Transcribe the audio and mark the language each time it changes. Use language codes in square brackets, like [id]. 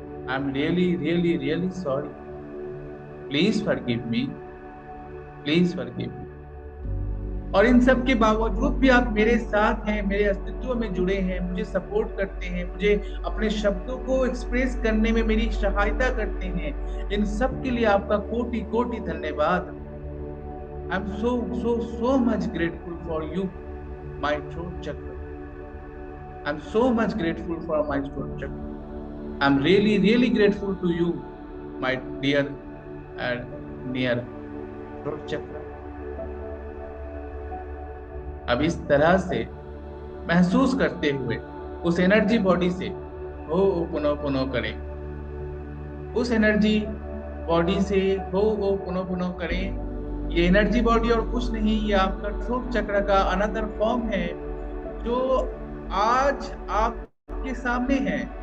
[en] I am really sorry. Please forgive me, please forgive me. [hi] और इन सब के बावजूद भी आप मेरे साथ हैं, मेरे अस्तित्व में जुड़े हैं, मुझे सपोर्ट करते हैं, मुझे अपने शब्दों को एक्सप्रेस करने में मेरी सहायता करते हैं। इन सब के लिए आपका कोटि कोटि धन्यवाद। [en] I am so much grateful for you, my throat chakra. I'm so much grateful for my throat chakra. I'm really grateful to you, my dear and near throat chakra. [hi] अब इस तरह से महसूस करते हुए उस एनर्जी बॉडी से हो पुनः करें। उस एनर्जी बॉडी से हो पुनः करें। ये एनर्जी बॉडी और कुछ नहीं, ये आपका थ्रोट चक्र का [en] another form [hi] है, जो आज आपके सामने है।